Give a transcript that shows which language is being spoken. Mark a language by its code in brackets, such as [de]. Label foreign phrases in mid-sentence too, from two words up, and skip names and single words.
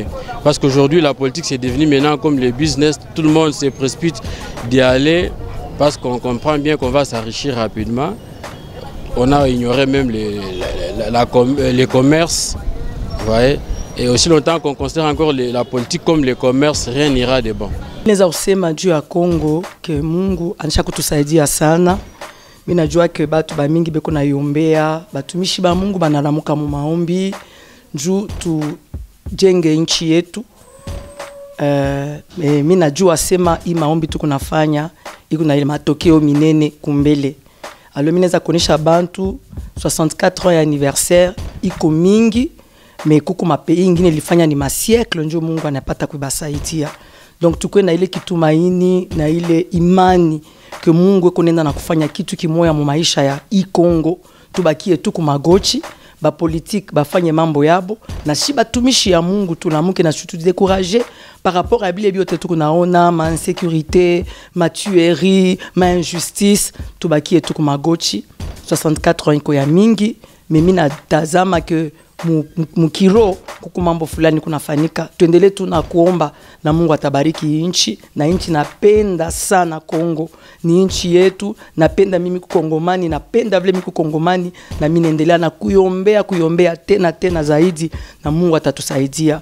[fr] Parce qu'aujourd'hui, la politique, c'est devenu maintenant comme le business. Tout le monde se précipite d'y aller parce qu'on comprend bien qu'on va s'enrichir rapidement. On a ignoré même les commerces. Vous voyez? Et aussi longtemps qu'on considère encore la politique comme le commerce, rien n'ira de bon. [sw] Naweza kusema juu ya Kongo ke Mungu anisha kutusaidia sana. Mimi najua ke batu ba mingi beko na yombea, batumishi ba Mungu banalamuka mu maombi juu tujenge nchi yetu. Mimi najua sema hii maombi tuko nafanya iko na ile matokeo minene kumbele. Alors mimi naweza kuonesha bantu 64 ans ya anniversaire iko mingi, mais kuko mapeyi ingine ilifanya ni masiècle njo Mungu anapata kubasaidia. Donc tukwe na ile kitumaini na ile imani ke Mungu ekonenda na kufanya kitu kimoya mu maisha ya Kongo. Tubakie tuku magochi, ba politique bafanye mambo yabo na si batumishi ya Mungu tunamuke na [fr] surtout décourager par rapport à [sw] bile biote tuku naona ma insécurité, ma tuerie, ma injustice, tubakie tuku magochi. 64 ans iko ya mingi, mimi na tazama ke mukiro kuku mambo fulani kunafanyika. Tuendelee tu na kuomba na Mungu atabariki nchi, na nchi napenda sana Kongo. Ni nchi yetu, napenda mimi kukongomani, napenda vile mimi kukongomani, na mimi naendelea na kuiombea tena zaidi, na Mungu atatusaidia.